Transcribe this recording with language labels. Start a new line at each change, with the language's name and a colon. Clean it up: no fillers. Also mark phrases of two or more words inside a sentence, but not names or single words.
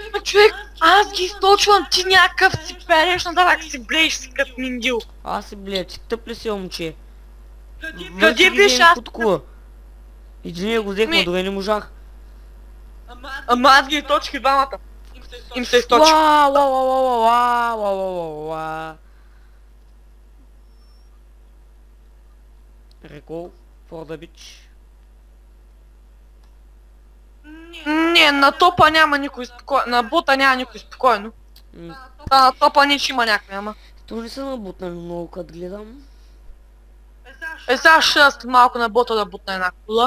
Bulgarian: Човек, аз ги източвам, ти някакъв си переш нататък си блееш си като миндил. Аз се блея, ти тъп ли си, момче? Къде беше аз? Под кула. Един го взехме, дори не можах. Ама аз ги източих и двамата. Им се източих. Уа, уа, уа, уа, уа, уа, уа, уа, уа.
English: Recall for the beach.
Bulgarian: Не, на топа няма никой спокойно. На бота няма никой спокойно. На топа не че има някой, ама. То не са набутнали много, като гледам. Сега ще след малко на бота да бутна една кула.